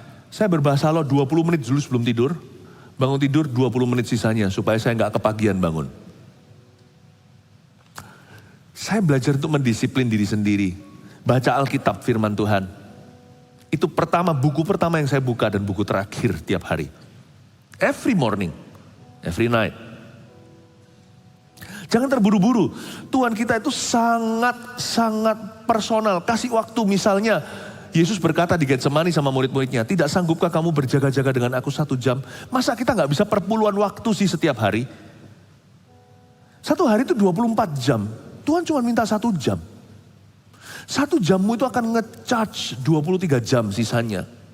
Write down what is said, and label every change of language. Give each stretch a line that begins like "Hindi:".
Indonesian: Saya berbahasa loh 20 menit dulu sebelum tidur. Bangun tidur 20 menit sisanya supaya saya nggak kepagian bangun. Saya belajar untuk mendisiplin diri sendiri. Baca Alkitab, firman Tuhan. Itu buku pertama yang saya buka dan buku terakhir tiap hari.
English: Every morning, every night.
Indonesian: Jangan terburu-buru. Tuhan kita itu sangat personal. Kasih waktu, misalnya Yesus berkata di Getsemani sama murid-muridnya, tidak sanggupkah kamu berjaga-jaga dengan aku 1 jam? Masa kita gak bisa perpuluhan waktu sih setiap hari? 1 hari itu 24 jam. Tuhan cuma minta 1 jam. 1 jammu itu akan nge-charge 23 jam sisanya.